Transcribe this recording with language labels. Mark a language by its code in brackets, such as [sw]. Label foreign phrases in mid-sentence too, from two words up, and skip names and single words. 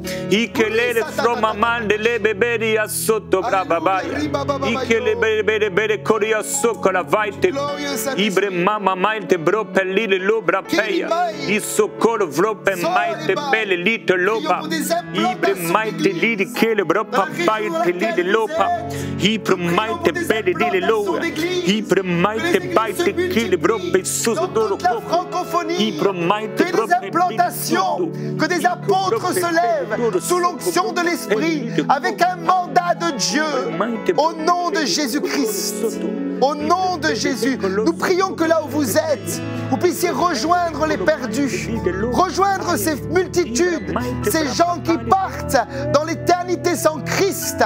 [fr] Ikele fromamande le beberi asoto brababaya. Ikele bebere koria sokola vaite. Ibre mama maite bro pelile lobra peya. Isokolo vrope maite bele lite loba. Ibre maite lidi kele bro papaite lide lopa. Ibre maite bele lide loa. Ibre maite baite kele bro pesuso doro koko. Ibre maite bro implantations, que des apôtres se lèvent sous l'onction de l'Esprit avec un mandat de Dieu au nom de Jésus-Christ. Au nom de Jésus, nous prions que là où vous êtes, vous puissiez rejoindre les perdus, rejoindre ces multitudes, ces gens qui partent dans l'éternité sans Christ.